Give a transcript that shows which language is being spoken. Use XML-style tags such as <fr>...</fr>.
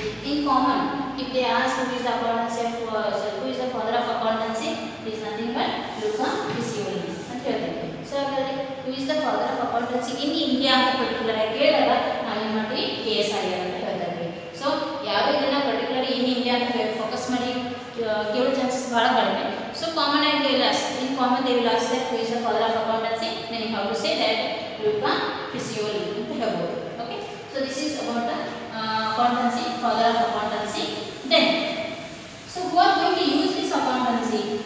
<en>In common, if they ask who is the accountancy who is the father of accountancy, it is nothing but Luca Pacioli</en> <kn>ಅಂತ ಹೇಳ್ತೀವಿ. So ಹಾಗಾದ್ರೆ</kn> <en>who is the father of accountancy in India</en> <kn>ಅಂತ particular ಆಗಿ ಕೇಳಿದಾಗ ನಾವು ಏನು ಮಾಡ್ತೀವಿ KS Iyer ಅಂತ ಹೇಳ್ತೀವಿ. ಸೊ ಯಾರು ಇದನ್ನ ಪರ್ಟಿಕ್ಯುಲರ್ ಇನ್ ಇಂಡಿಯಾ ಅಂತ ಫೋಕಸ್ ಮಾಡಿ ಕೇಳೋ ಚಾನ್ಸಸ್ ಬಹಳ ಕಡಿಮೆ.</kn> <en>so common ಆಗಿ they will ask, in common they will ask that who is the father of accountancy, then you have to say that Luca Pacioli</en> <kn>ಅಂತ ಹೇಳ್ಬೋದು.</kn> <en>Okay, so this is about the accountancy, father of accountancy. Then so who are going to use this accountancy?</en>